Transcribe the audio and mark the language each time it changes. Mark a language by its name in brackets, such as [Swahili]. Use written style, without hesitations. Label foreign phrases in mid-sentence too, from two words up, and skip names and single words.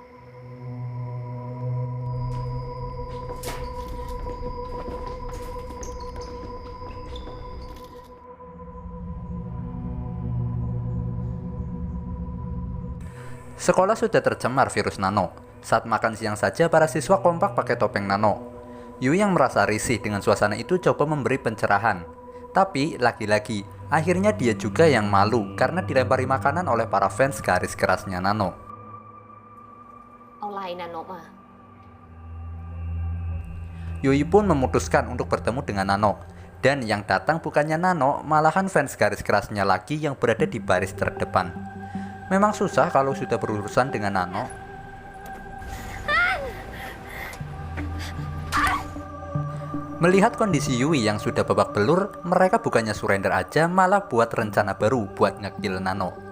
[Indonesian] Sekolah sudah tercemar virus Nano. Saat makan siang saja para siswa kompak pakai topeng Nano. Yui yang merasa risih dengan suasana itu coba memberi pencerahan. Tapi lagi-lagi, akhirnya dia juga yang malu karena dilempari makanan oleh para fans garis kerasnya Nano. [Thai] เอาไลน์นะนบอ่ะ [Indonesian] Yui pun memutuskan untuk bertemu dengan Nano. Dan yang datang bukannya Nano, malahan fans garis kerasnya lagi yang berada di baris terdepan. Memang susah kalau sudah berurusan dengan Nano. Melihat kondisi Yui yang sudah babak belur, mereka bukannya surrender aja, malah buat rencana baru buat ngekill Nano.